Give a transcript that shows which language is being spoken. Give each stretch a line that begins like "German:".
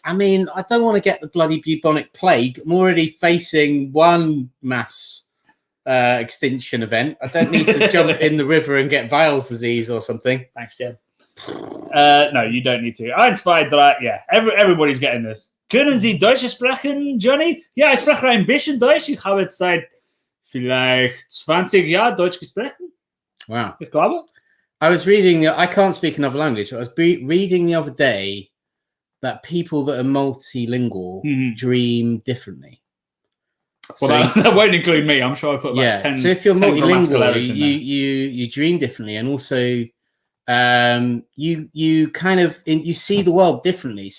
English: I mean, I don't want to get the bloody bubonic plague. I'm already facing one mass extinction event. I don't need to jump in the river and get Weil's disease or something. Thanks, Jim. No, you don't need to. I inspired that. Yeah, everybody's getting this.
German: Können Sie Deutsch sprechen, Johnny? Ja, ich spreche ein bisschen Deutsch. Ich habe jetzt seit vielleicht 20 Jahren Deutsch gesprochen.
English: Wow.
German: Ich glaube.
English: I was reading, I can't speak another language. I was reading the other day that people that are multilingual dream differently. Well, that won't include me. I'm sure I put about 10. So if you're multilingual, you dream differently, and also you kind of you see the world differently.